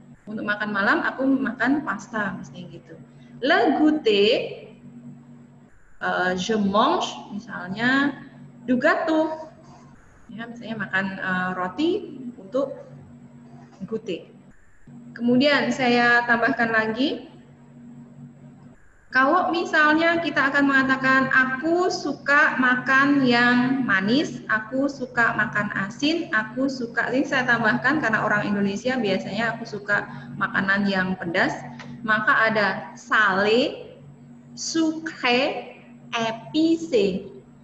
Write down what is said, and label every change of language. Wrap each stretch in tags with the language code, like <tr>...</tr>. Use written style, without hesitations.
<id>Untuk makan malam aku makan pasta misalnya gitu.</id> <fr>Le goûter, je mange</fr> <id>misalnya</id> <fr>du gâteau.</fr> <id>Ya, misalnya makan roti untuk goûter. Kemudian saya tambahkan lagi, kalau misalnya kita akan mengatakan aku suka makan yang manis, aku suka makan asin, aku suka, ini saya tambahkan karena orang Indonesia biasanya aku suka makanan yang pedas, maka ada salé, sucré, épicé.</id>